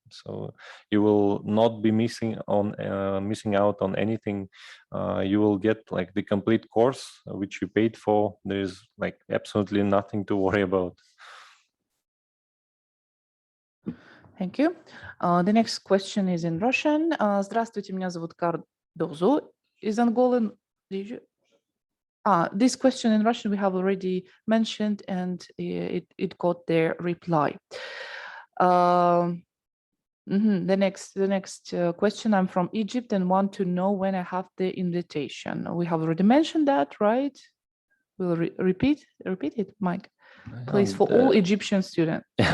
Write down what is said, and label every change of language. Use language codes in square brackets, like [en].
[en] So you will not be missing out on anything. You will get like the complete course which you paid for. There is like absolutely nothing to worry about. Thank you. The next question is in Russian. [ru] Здравствуйте, меня зовут Кардозу из Анголы. [en] This question in Russian we have already mentioned, and it got their reply. The next question. I'm from Egypt and want to know when I have the invitation. We have already mentioned that, right? We'll repeat it, Mike, please, for all Egyptian students.